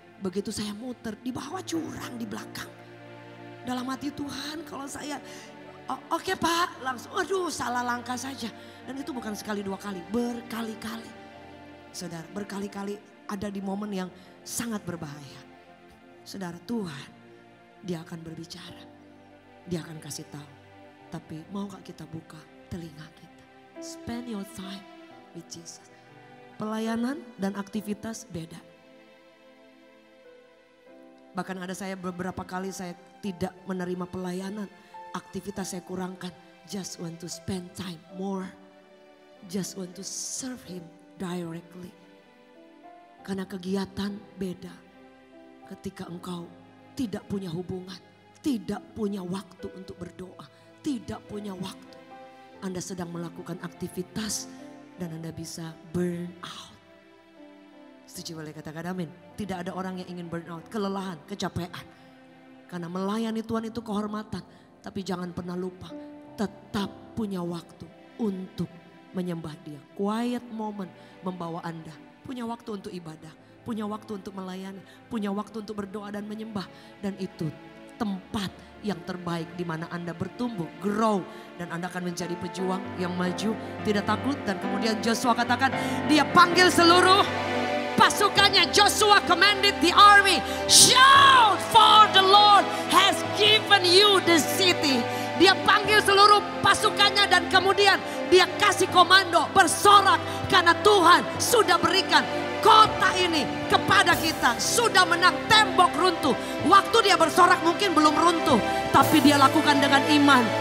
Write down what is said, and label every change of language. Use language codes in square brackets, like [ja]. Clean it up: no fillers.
[id] Begitu saya muter, di bawah jurang di belakang. Dalam hati Tuhan, kalau saya, oke Pak, langsung, aduh salah langkah saja. Dan itu bukan sekali dua kali, berkali-kali. Saudara, berkali-kali ada di momen yang sangat berbahaya. Saudara, Tuhan, dia akan berbicara, dia akan kasih tahu. Tapi mau gak kita buka telinga kita. [en] Spend your time with Jesus. [id] Pelayanan dan aktivitas beda. Bahkan ada saya beberapa kali saya tidak menerima pelayanan aktivitas saya kurangkan. [en] Just want to spend time more. Just want to serve him directly. [id] Karena kegiatan beda ketika engkau tidak punya hubungan, tidak punya waktu untuk berdoa, tidak punya waktu. Anda sedang melakukan aktivitas dan Anda bisa burn out. Setuju, boleh katakan amin. Tidak ada orang yang ingin burn out, kelelahan, kecapean. Karena melayani Tuhan itu kehormatan. Tapi jangan pernah lupa, tetap punya waktu untuk menyembah Dia. Quiet moment membawa Anda. Punya waktu untuk ibadah, punya waktu untuk melayani, punya waktu untuk berdoa dan menyembah. Dan itu tempat yang terbaik di mana Anda bertumbuh, grow. Dan Anda akan menjadi pejuang yang maju, tidak takut. Dan kemudian Joshua katakan, dia panggil seluruh pasukannya. [en] Joshua commanded the army, shout for the Lord has given you the city. [id] Dia panggil seluruh pasukannya dan kemudian dia kasih komando bersorak karena Tuhan sudah berikan kota ini kepada kita. Sudah menang, tembok runtuh. Waktu dia bersorak mungkin belum runtuh, tapi dia lakukan dengan iman.